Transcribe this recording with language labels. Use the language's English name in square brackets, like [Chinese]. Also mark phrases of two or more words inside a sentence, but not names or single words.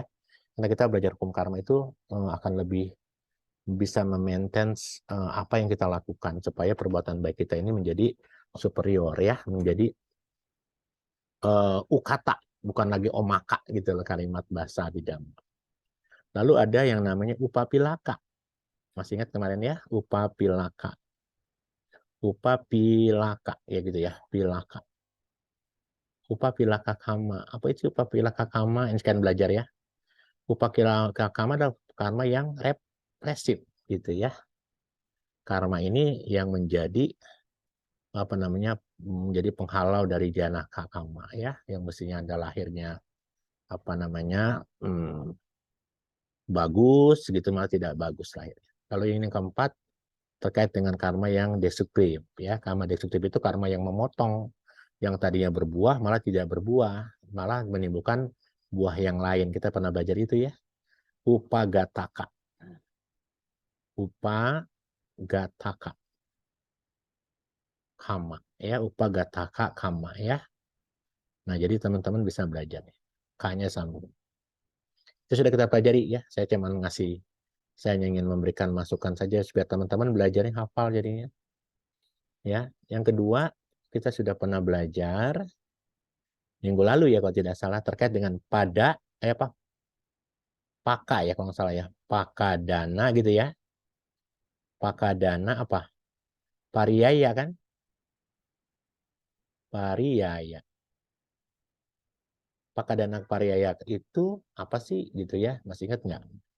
[Indonesian] Karena kita belajar hukum karma itu akan lebih bisa memaintain apa yang kita lakukan supaya perbuatan baik kita ini menjadi superior ya, menjadi ukata, bukan lagi omaka gitu loh kalimat bahasa Abhidhamma. Lalu ada yang namanya upapilaka. Masih ingat kemarin ya, upapilaka. Upapilaka ya gitu ya, pilaka. [Pali] Upapilaka kama. [Indonesian] Apa itu upapilaka kama? Ini sekian belajar ya. [Pali] Upapilaka kama [Indonesian] adalah karma yang represif gitu ya. Karma ini yang menjadi apa namanya? Menjadi penghalau dari [Pali] janaka kama [Indonesian] ya, yang mestinya ada lahirnya apa namanya? Bagus gitu malah tidak bagus lahirnya. Kalau yang keempat terkait dengan karma yang destruktif ya. Karma destruktif itu karma yang memotong, yang tadinya berbuah malah tidak berbuah, malah menimbulkan buah yang lain. Kita pernah belajar itu ya. Upagataka. [Pali] Upagataka kama ya, upagataka kama ya. [Indonesian] Nah, jadi teman-teman bisa belajar. K-nya sambung. Itu sudah kita pelajari ya. Saya hanya ingin memberikan masukan saja supaya teman-teman belajarnya hafal jadinya. Ya, yang kedua kita sudah pernah belajar minggu lalu ya kalau tidak salah terkait dengan paka ya kalau nggak salah ya, pakadana gitu ya, pakadana apa, pariyaya kan, pariyaya, [Pali] pakadana pariyaya [Indonesian] itu apa sih gitu ya, masih ingat nggak?